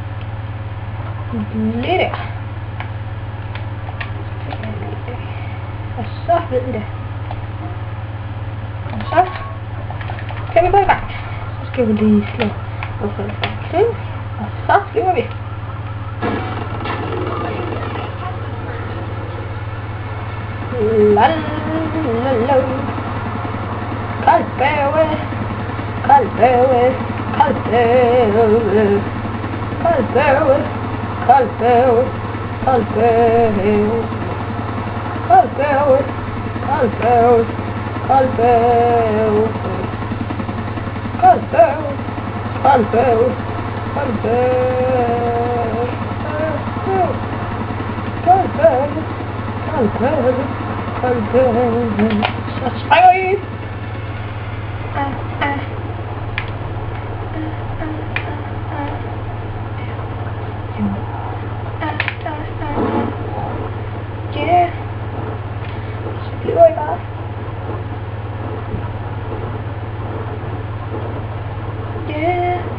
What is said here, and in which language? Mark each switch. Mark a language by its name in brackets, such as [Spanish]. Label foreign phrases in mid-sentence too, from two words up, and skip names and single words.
[Danish] Lige der. Og så ved I det. Og så kan vi gå i gang. Så skal vi lige slå hvorfor til. Og så flyver vi. Lalalala. Koldbæve. Koldbæve. Koldbæve. Koldbæve. Koldbæve. Koldbæve. Koldbæve. Koldbæve. Koldbæve. Koldbæve. Koldbæve. Koldbæve. Koldbæve. Koldbæve. Så springer I. Ja. Så flyver I bare. Ja.